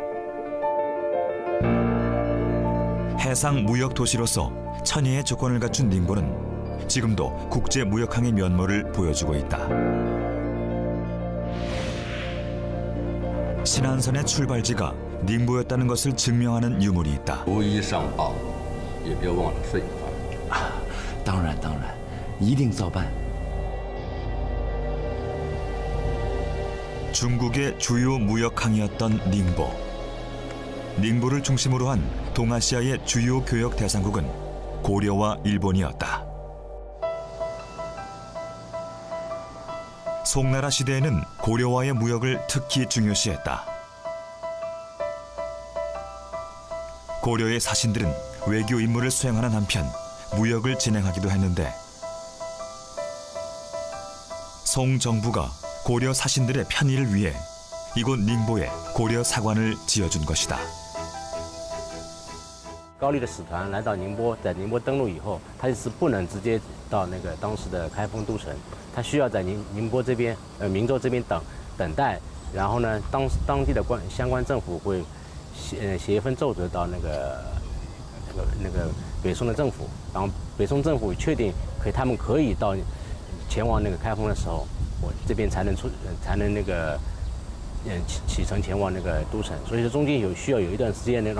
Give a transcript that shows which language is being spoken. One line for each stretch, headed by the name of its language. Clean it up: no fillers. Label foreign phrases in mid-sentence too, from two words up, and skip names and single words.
Korean: 해상 무역 도시로서 천혜의 조건을 갖춘 닝보는 지금도 국제 무역항의 면모를 보여주고 있다. 신안선의 출발지가 닝보였다는 것을 증명하는 유물이 있다.
Chinese: 逐一上报，也别忘了税款。当然，一定照办。
Korean: 중국의 주요 무역항이었던 닝보. 닝보를 중심으로 한 동아시아의 주요 교역 대상국은 고려와 일본이었다. 송나라 시대에는 고려와의 무역을 특히 중요시했다. 고려의 사신들은 외교 임무를 수행하는 한편 무역을 진행하기도 했는데 송 정부가 고려 사신들의 편의를 위해 이곳 닝보에 고려 사관을 지어준 것이다.
Chinese: 高丽的使团来到宁波，在宁波登陆以后，他是不能直接到那个当时的开封都城，他需要在宁波这边，明州这边等待。然后呢，当地的相关政府会写一份奏折到那个北宋的政府，然后北宋政府确定他们可以到前往那个开封的时候，我这边才能那个启程前往那个都城。所以说中间需要有一段时间让